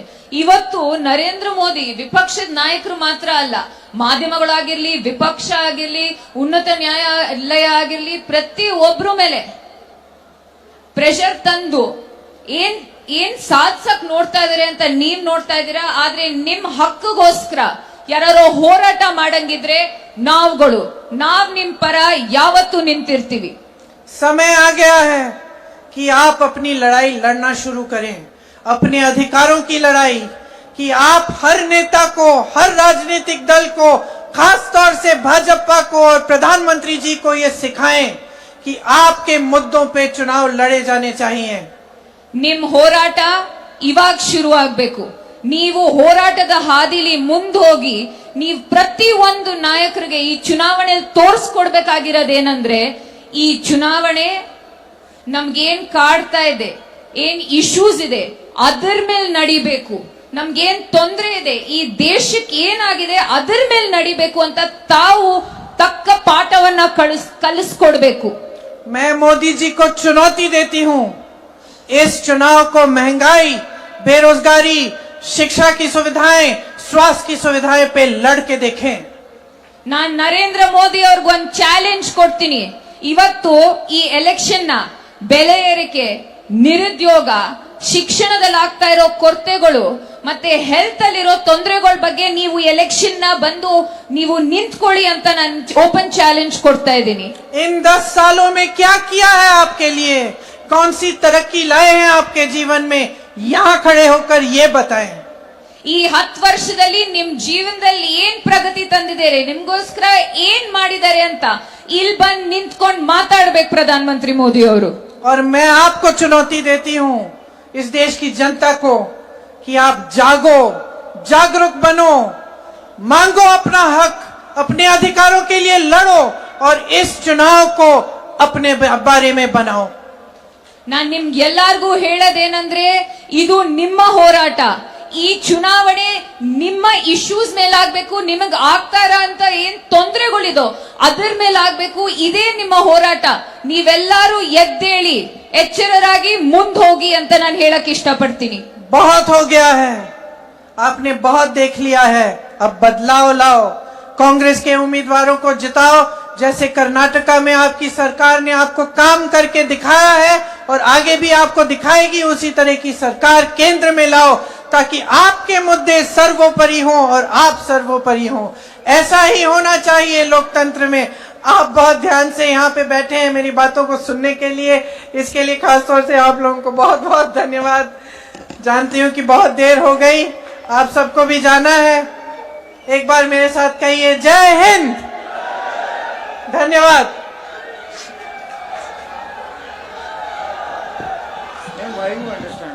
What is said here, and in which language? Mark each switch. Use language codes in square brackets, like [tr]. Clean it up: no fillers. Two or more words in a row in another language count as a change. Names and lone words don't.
[kn] ಇವತ್ತು ನರೇಂದ್ರ ಮೋದಿ ವಿಪಕ್ಷದ ನಾಯಕರು ಮಾತ್ರ ಅಲ್ಲ, ಮಾಧ್ಯಮಗಳಾಗಿರ್ಲಿ, ವಿಪಕ್ಷ ಆಗಿರ್ಲಿ, ಉನ್ನತ ನ್ಯಾಯಾಲಯ ಆಗಿರ್ಲಿ, ಪ್ರತಿ ಒಬ್ರು ಮೇಲೆ ಪ್ರೆಷರ್ ತಂದು ಏನ್ ಸಾಧಿಸಕ್ ನೋಡ್ತಾ ಇದಾರೆ ಅಂತ ನೀವ್ ನೋಡ್ತಾ ಇದ್ದೀರಾ. ಆದ್ರೆ ನಿಮ್ ಹಕ್ಕಗೋಸ್ಕರ ಯಾರೋ ಹೋರಾಟ ಮಾಡಂಗಿದ್ರೆ ನಾವ್ ನಿಮ್ ಪರ ಯಾವತ್ತೂ ನಿಂತಿರ್ತೀವಿ. [hi] समय आ गया है कि आप अपनी लड़ाई लड़ना शुरू करें, अपने अधिकारों की लड़ाई, कि आप हर नेता को, हर राजनीतिक दल को, खास तौर से भाजपा को और प्रधानमंत्री जी को ये सिखाएं कि आपके मुद्दों पे चुनाव लड़े जाने चाहिए. [kn] ನಿಮ್ ಹೋರಾಟ ಇವಾಗ ಶುರು ಆಗ್ಬೇಕು. ನೀವು ಹೋರಾಟದ ಹಾದಿಲಿ ಮುಂದೋಗಿ ನೀವು ಪ್ರತಿ ಒಂದು ನಾಯಕರಿಗೆ ಈ ಚುನಾವಣೆಯಲ್ಲಿ ತೋರಿಸ್ಕೊಡ್ಬೇಕಾಗಿರೋದೇನಂದ್ರೆ, ಈ ಚುನಾವಣೆ ನಮ್ಗೇನ್ ಕಾಡ್ತಾ ಇದೆ, ಏನ್ ಇಶ್ಯೂಸ್ ಇದೆ ಅದರ ಮೇಲೆ ನಡಿಬೇಕು. ನಮ್ಗೇನ್ ತೊಂದರೆ ಇದೆ, ಈ ದೇಶಕ್ಕೆ ಏನಾಗಿದೆ ಅದರ ಮೇಲೆ ನಡಿಬೇಕು ಅಂತ ತಾವು ತಕ್ಕ ಪಾಠವನ್ನ ಕಲಿಸ್ಕೊಡ್ಬೇಕು. [hi] मैं मोदी जी को चुनौती देती हूँ, इस चुनाव को महंगाई, बेरोजगारी, शिक्षा की सुविधाएं, स्वास्थ्य की सुविधाएं पे लड़ के देखें. [kn] ನಾನ್ ನರೇಂದ್ರ ಮೋದಿ ಅವ್ರಿಗೊಂದು ಚಾಲೆಂಜ್ ಕೊಡ್ತೀನಿ. ಇವತ್ತು ಈ ಎಲೆಕ್ಷನ್ ನ ಬೆಲೆ ಏರಿಕೆ, ನಿರುದ್ಯೋಗ, ಶಿಕ್ಷಣದಲ್ಲಿ ಆಗ್ತಾ ಇರೋ ಕೊರತೆಗಳು ಮತ್ತೆ ಹೆಲ್ತ್ ಅಲ್ಲಿರೋ ತೊಂದರೆಗಳ ಬಗ್ಗೆ ನೀವು ಎಲೆಕ್ಷನ್ ನ ಬಂದು ನೀವು ನಿಂತ್ಕೊಳ್ಳಿ ಅಂತ ನಾನು [en] open challenge [kn] ಕೊಡ್ತಾ ಇದ್ದೀನಿ. [hi] इन 10 सालों में क्या किया है आपके लिए, कौन सी तरक्की लाए हैं आपके जीवन में, यहाँ खड़े होकर ये बताएं. [kn] ಈ 10 ವರ್ಷದಲ್ಲಿ ನಿಮ್ ಜೀವನದಲ್ಲಿ ಏನ್ ಪ್ರಗತಿ ತಂದಿದ್ದಾರೆ, ನಿಮ್ಗೋಸ್ಕರ ಏನ್ ಮಾಡಿದ್ದಾರೆ ಅಂತ ಇಲ್ಲಿ ಬಂದ್ ನಿಂತ್ಕೊಂಡು ಮಾತಾಡ್ಬೇಕು ಪ್ರಧಾನ ಮಂತ್ರಿ ಮೋದಿ ಅವರು. [hi] और मैं आपको चुनौती देती हूँ, इस देश की जनता को, कि आप जागो, जागरूक बनो, मांगो अपना हक, अपने अधिकारों के लिए लड़ो और इस चुनाव को अपने बारे में बनाओ. [kn] ನಾನ್ ನಿಮ್ಗೆ ಎಲ್ಲಾರ್ಗೂ ಹೇಳೋದೇನಂದ್ರೆ, ಇದು ನಿಮ್ಮ ಹೋರಾಟ. ಈ ಚುನಾವಣೆ ನಿಮ್ಮ ಇಶ್ಯೂಸ್ ಮೇಲಾಗ್ಬೇಕು, ನಿಮಗ್ ಆಗ್ತಾರ ಅಂತ ಏನ್ ತೊಂದರೆಗಳಿದೋ ಅದರ ಮೇಲಾಗ್ಬೇಕು. ಇದೇ ನಿಮ್ಮ ಹೋರಾಟ. ನೀವೆಲ್ಲರೂ ಎದ್ದೇಳಿ ಎಚ್ಚರರಾಗಿ ಮುಂದ್ ಹೋಗಿ ಅಂತ ನಾನು ಹೇಳಕ್ ಇಷ್ಟಪಡ್ತೀನಿ. [hi] बहुत हो गया है, आपने बहुत देख लिया है, अब बदलाव लाओ, कांग्रेस के उम्मीदवारों को जिताओ. जैसे कर्नाटका में आपकी सरकार ने आपको काम करके दिखाया है और आगे भी आपको दिखाएगी, उसी तरह की सरकार केंद्र में लाओ, ताकि आपके मुद्दे सर्वोपरि हों और आप सर्वोपरि हों. ऐसा ही होना चाहिए लोकतंत्र में. आप बहुत ध्यान से यहाँ पे बैठे हैं मेरी बातों को सुनने के लिए, इसके लिए खासतौर से आप लोगों को बहुत बहुत धन्यवाद. जानती हूँ कि बहुत देर हो गई, आप सबको भी जाना है. एक बार मेरे साथ कहिए, जय हिंद. धन्यवाद. [en] Why you understand?